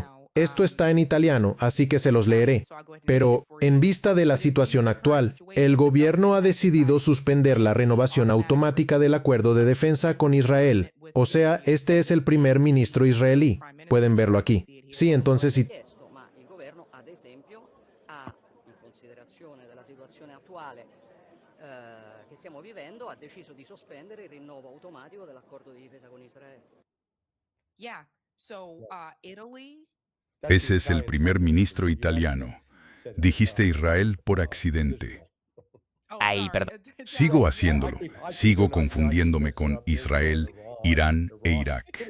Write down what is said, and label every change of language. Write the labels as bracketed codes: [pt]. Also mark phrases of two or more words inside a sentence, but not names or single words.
[es] Esto está en italiano, así que se los leeré. Pero, en vista de la situación actual, el gobierno ha decidido suspender la renovación automática del acuerdo de defensa con Israel. O sea, este es el primer ministro israelí. Pueden verlo aquí. Sí, entonces sí. [it] Ma il governo, ad esempio, in considerazione della situazione attuale che stiamo vivendo, ha deciso di sospendere il rinnovo automatico dell'accordo di difesa con Israele. [es] Ese es el primer ministro italiano. Dijiste Israel por accidente. Ay, perdón. Sigo haciéndolo. Sigo confundiéndome con Israel, Irán e Irak.